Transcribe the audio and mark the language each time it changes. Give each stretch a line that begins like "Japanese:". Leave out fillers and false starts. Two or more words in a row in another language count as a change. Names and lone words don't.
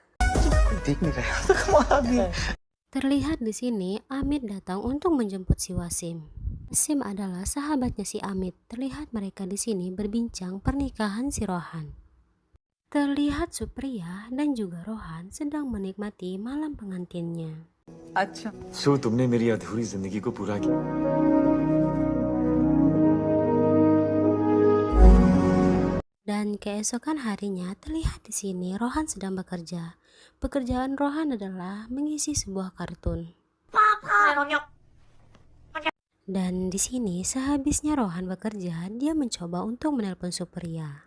Indonesian: Terlihat di sini Amit datang untuk menjemput si Wasim. Wasim adalah sahabatnya si Amit. Terlihat mereka di sini berbincang pernikahan si Rohan. Terlihat Supriya dan juga Rohan sedang menikmati malam pengantinnya.
Hindi: अच्छा. जो तुमने मेरी अधूरी जिंदगी को पूरा किया.
Indonesian: Dan keesokan harinya terlihat di sini Rohan sedang bekerja. Pekerjaan Rohan adalah mengisi sebuah kartun. Dan di sini sehabisnya Rohan bekerja, dia mencoba untuk menelpon Supriya.